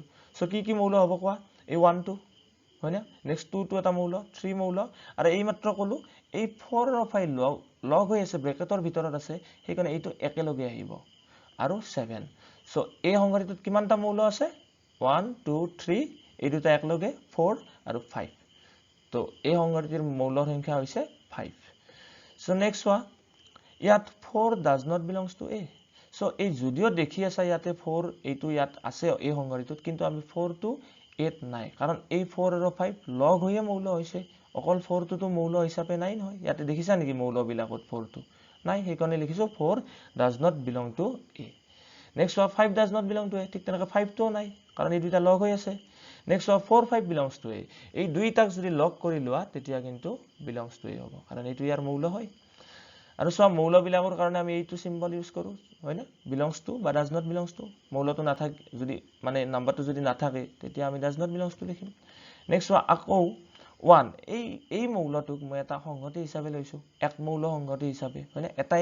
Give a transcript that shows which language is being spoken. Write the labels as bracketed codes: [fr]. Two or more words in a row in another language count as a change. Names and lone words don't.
[as] সো কি মৌল হ'ব কোৱা এই 1 2 হয় না নেক্সট 2 টো এটা মৌল 3 মৌল আৰু এই মাত্ৰ কলো এই 4 আৰু 5 লগ হৈ আছে ব্ৰেকেটৰ ভিতৰত আছে সেইকাৰণে এইটো একেলগে আহিব আৰু 7. সো এই সংহতিটোত কিমানটা মৌল আছে 1 2 3 এই দুটা একেলগে 4 আৰু 5. তো এই সংহতিৰ মৌলৰ সংখ্যা হৈছে 5. সো নেক্সট সোৱা ইয়াত 4 [en] does not belongs to a. [as] সো এই যদিও দেখি আছে ইয়াতে 4 এইটো ইয়াত আছে এই সংহতিটোত কিন্তু আমি 4 টো 8 নাই কাৰণ এই 4 আৰু 5 লগ হৈয়ে মৌল হৈছে অকল 4 টো মৌল হিচাপে নাই নহয়. ইয়াতে দেখিছা নেকি মৌল বিলাকত 4 টো নাই সেইকাৰণে লিখিছো 4 [en] does not belong to a. [as] নেক্সট 5 [en] does not belong to a [as] ঠিক তেনেকৈ 5 টো নাই কাৰণ এই দুইটা লগ হৈ আছে. নেক্সট 4 5 [en] belongs to a [as] এই দুইটাক যদি লগ কৰি লোৱা তেতিয়া কিন্তু [en] belongs to a [as] হ'ব কাৰণ এইটো ইয়াৰ মৌল হয়. আৰু চোৱা মৌলবিলাকৰ কাৰণে আমি এইটো চিম্বল ইউজ কৰোঁ হয় না [en] belongs to [as] বা [en] does not belongs to [as] মৌলটো নাথাকে যদি মানে নাম্বাৰটো যদি নাথাকে তেতিয়া আমি [en] does not belongs to [as] লিখিম নেক্সট চোৱা আকৌ 1 এই মৌলটোক মই এটা সংহতি হিচাপে লৈছোঁ এক মৌল সংহতি হিচাপে হয় না এটাই